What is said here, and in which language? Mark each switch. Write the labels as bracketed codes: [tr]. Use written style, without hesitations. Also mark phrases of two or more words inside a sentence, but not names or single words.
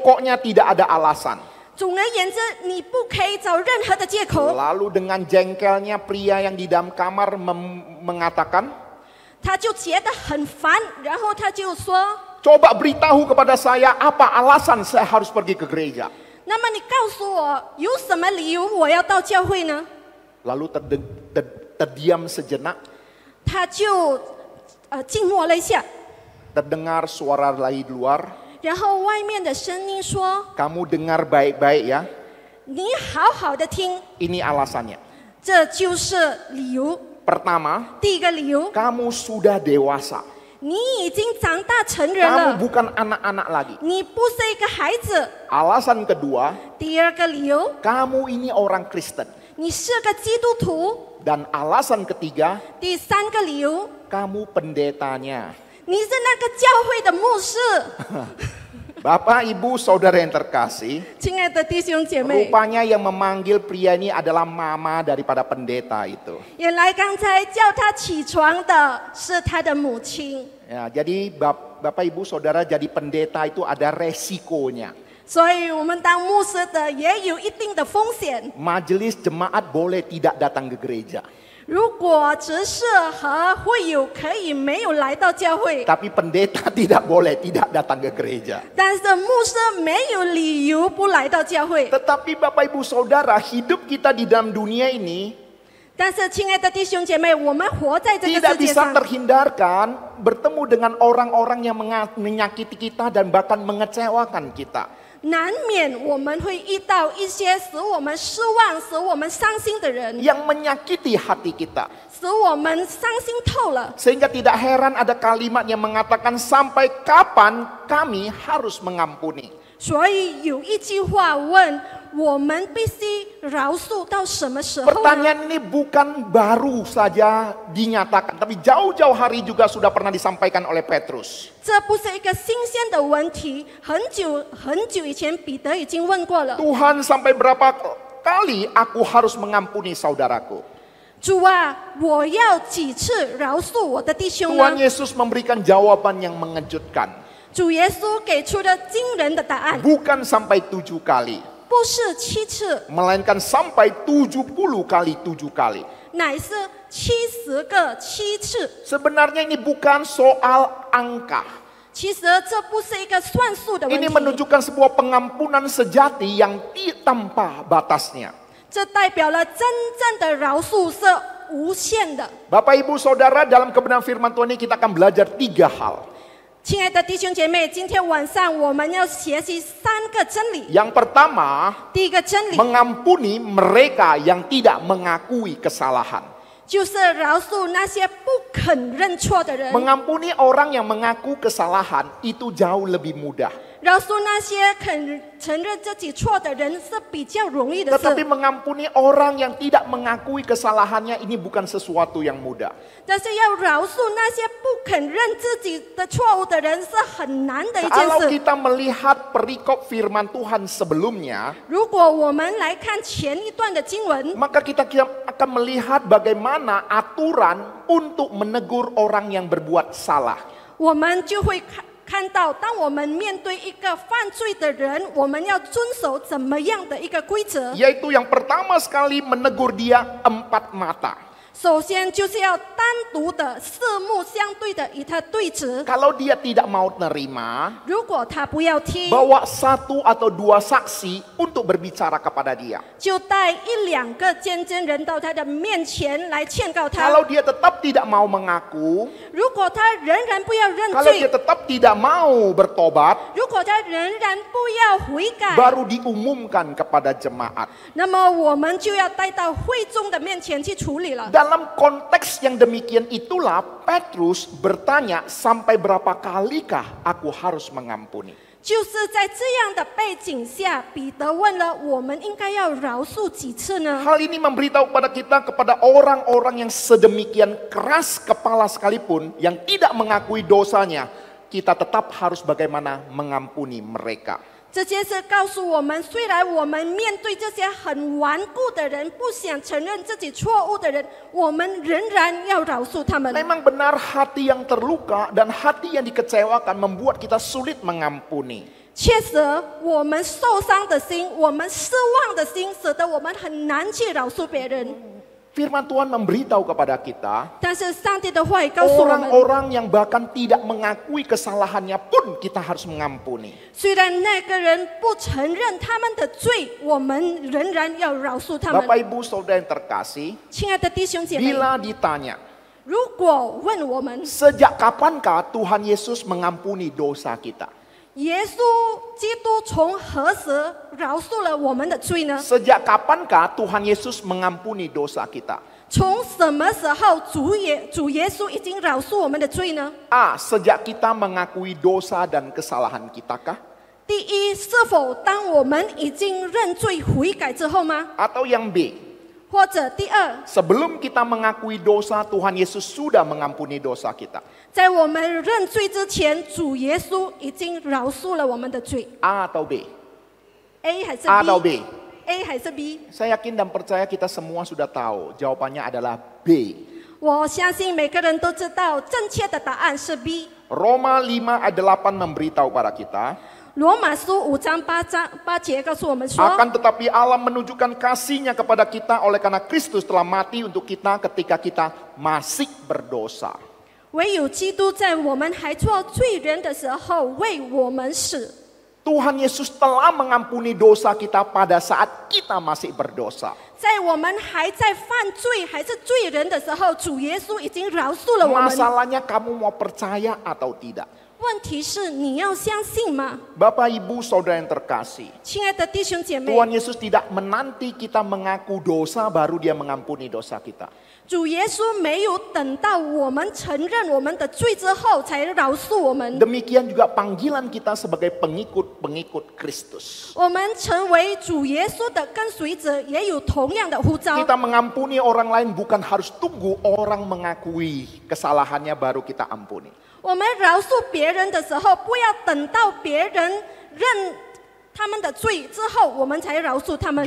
[id] Pokoknya tidak ada alasan." [zh] 总而言之，你不可以找任何的借口。 [id] Lalu dengan jengkelnya pria yang di dalam kamar mengatakan, [zh] 他就觉得很烦，然后他就说 [id] "Coba beritahu kepada saya apa alasan saya harus pergi ke gereja." [zh] 那么你告诉我有什么理由我要到教会呢？ [id] Lalu terdiam sejenak, [zh] 他就静默了一下， [id] terdengar suara dari luar, [zh] 然后外面的声音说 [id] "Kamu dengar baik-baik ya, [zh] 你好好的听， [id] ini alasannya. [zh] 这就是理由。 [id] Pertama, [zh] 第一个理由， [id] kamu sudah dewasa. [zh] 你已经长大成人 [id] Kamu [zh] 了， [id] bukan anak-anak lagi. [zh] 你不是一个孩子。 [id] Alasan kedua, [zh] 第二个理由， [id] kamu ini orang Kristen. [zh] 你是个基督徒。 [id] Dan alasan ketiga, [zh] 第三个理由， [id] kamu pendetanya." [zh] 你是那个教会的牧师。 [id] Bapak, Ibu, Saudara yang terkasih, [zh] 亲爱的弟兄姐妹， [id] rupanya yang memanggil pria ini adalah mama daripada pendeta itu. [zh] 原来刚才叫他起床的是他的母亲， [id] Ya, jadi Bapak, Ibu, Saudara jadi pendeta itu ada resikonya. [zh] 所以我们当牧师的也有一定的风险。 [id] Majelis jemaat boleh tidak datang ke gereja. [zh] 如果执事和会友可以没有来到教会， [id] Tapi pendeta tidak boleh tidak datang ke gereja. [zh] 但是牧师没有理由不来到教会。 [id] Tetapi Bapak Ibu Saudara, hidup kita di dalam dunia ini [zh] 但是，亲爱的弟兄姐妹，我们活在这个 [id] tidak [zh] 世界 [id] bisa [zh] 上， [id] terhindarkan bertemu dengan orang-orang yang menyakiti kita dan bahkan mengecewakan kita. [zh] 难免我们会遇到一些使我们失望、使我们伤心的人， [id] Yang menyakiti hati kita. [zh] 使我们伤心透了。 [id] Sehingga tidak heran ada kalimat yang mengatakan sampai kapan kami harus mengampuni. [zh] 所以有一句话问：我们必须饶恕到什么时候呢？ [id] Pertanyaan ini bukan baru saja dinyatakan, tapi jauh-jauh hari juga sudah pernah disampaikan oleh Petrus. [zh] 这不是一个新鲜的问题，很久以前彼得已经问过了。 [id] Tuhan, sampai berapa kali aku harus mengampuni saudaraku? [zh] 主啊，我要几次饶恕我的弟兄 [id] Tuhan [zh] 呢？ [id] Yesus memberikan jawaban yang mengejutkan. [zh] 主耶稣给出了惊人的答案， [id] Bukan sampai 7 kali, [zh] 不是7次， [id] melainkan sampai 70 kali 7 kali. [zh] 乃是70个7次。 [id] Sebenarnya ini bukan soal angka. [zh] 其实这不是一个算数的问 [id] Ini [zh] 题， [id] menunjukkan sebuah pengampunan sejati yang tanpa batasnya. [zh] 这代表了真正的饶恕是无限的。 [id] Bapak Ibu Saudara, dalam kebenaran firman Tuhan ini kita akan belajar 3 hal. [zh] 亲爱的弟兄姐妹，今天晚上我们要学习3个真理。 [id] Yang pertama, [zh] 第一个真理， [id] mengampuni mereka yang tidak mengakui kesalahan. [zh] 就是饶恕那些不肯认错的人， [id] Mengampuni orang yang mengaku kesalahan itu jauh lebih mudah. [zh] 饶恕那些肯承认自己错的人是比较容易的 [id] Tetapi [zh] 事。 [id] mengampuni orang yang tidak mengakui kesalahannya ini bukan sesuatu yang mudah. [zh] 但是要饶恕那些不肯认自己的错误的人是很难的一件 [id] Kalau [zh] 事。 [id] kita melihat perikop firman Tuhan sebelumnya, [zh] 如果我们来看前一段的经文， [id] maka kita akan melihat bagaimana aturan untuk menegur orang yang berbuat salah. [zh] 我们就会看到，当我们面对一个犯罪的人，我们要遵守怎么样的一个规则？ [id] Yaitu yang pertama sekali menegur dia 4 mata. [zh] 首先就是要单独的四目相对的与他对峙。 [id] Kalau dia tidak mau nerima, [zh] 如果他不要听， [id] bawa 1 atau 2 saksi untuk berbicara kepada dia. [zh] 就带1、2个见证人到他的面前来劝告他。 [id] Kalau dia tetap tidak mau mengaku, [zh] 如果他仍然不要认 [id] kalau dia [zh] 罪， [id] tetap tidak mau bertobat, [zh] 如果他仍然不要悔改， [id] baru diumumkan kepada jemaat. [zh] 那么我们就要带到会众的面前去处理了。 [id] Dalam konteks yang demikian itulah Petrus bertanya, sampai berapa kalikah aku harus mengampuni? [zh] 就是在这样的背景下，彼得问了：我们应该要饶恕几次呢？ [id] Hal ini memberitahu kepada kita, kepada orang-orang yang sedemikian keras kepala sekalipun, yang tidak mengakui dosanya, kita tetap harus bagaimana mengampuni mereka. [zh] 这件事告诉我们，虽然我们面对这些很顽固的人，不想承认自己错误的人，我们仍然要饶恕他们。 [id] Memang benar hati yang terluka dan hati yang dikecewakan membuat kita sulit mengampuni. [zh] 确实，我们受伤的心，我们失望的心，使得我们很难去饶恕别人。 [id] Firman Tuhan memberitahu kepada kita, [zh] 但是上帝的话语告诉我们， [id] orang-orang yang bahkan tidak mengakui kesalahannya pun kita harus mengampuni. [zh] 虽然那个人不承认他们的罪，我们仍然要饶恕他们。 [id] Bapak Ibu Saudara yang terkasih, [zh] 亲爱的弟兄姐妹， [id] bila ditanya, [zh] 如果问我们， [id] sejak kapankah Tuhan Yesus mengampuni dosa kita? [zh] 耶稣基督从何时饶恕了我们的罪呢？ [id] Sejak kapankah Tuhan Yesus mengampuni dosa kita? [zh] 从什么时候主耶稣已经饶恕我们的罪呢？ [id] A. Sejak kita mengakui dosa dan kesalahan kita kah? [zh] 第一，是否当我们已经认罪悔改之后吗？ [id] Atau yang B, [zh] 或者第二， [id] sebelum kita mengakui dosa, Tuhan Yesus sudah mengampuni dosa kita? [zh] 在我们认罪之前，主耶稣已经饶恕了我们的罪。 [id] A atau B? [zh] A 还是 [id] A atau B? [zh] B？A 还是 B？ [id] Saya yakin dan percaya kita semua sudah tahu. Jawabannya adalah B. [zh] 我相信每个人都知道，正确的答案是 B。 [id] Roma 5 ayat 8 memberitahu pada kita, [zh] 罗马书5章8节告诉我们说， [id] akan tetapi Allah menunjukkan kasih-Nya kepada kita oleh karena Kristus telah mati untuk kita ketika kita masih berdosa. [zh] 唯有基督在我们还做罪人的时候为我们死。 [id] Tuhan Yesus telah mengampuni dosa kita pada saat kita masih berdosa. [zh] 在我们还在犯罪还是罪人的时候，主耶稣已经饶恕了我们。 [id] Masalahnya kamu mau percaya atau tidak? [zh] 问题是你要相信吗？ [id] Bapak Ibu Saudara yang terkasih, [zh] 亲爱的弟兄姐妹， [id] Tuhan Yesus tidak menanti kita mengaku dosa baru Dia mengampuni dosa kita. [zh] 主耶稣没有等到我们承认我们的罪之后才饶恕我们。 [id] Demikian juga panggilan kita sebagai pengikut-pengikut Kristus. [zh] 我们成为主耶稣的跟随者，也有同样的呼召。 [id] Kita mengampuni orang lain bukan harus tunggu orang mengakui kesalahannya baru kita ampuni. [zh] 我们饶恕别人的时候，不要等到别人认他们的罪之后，我们才饶恕他们。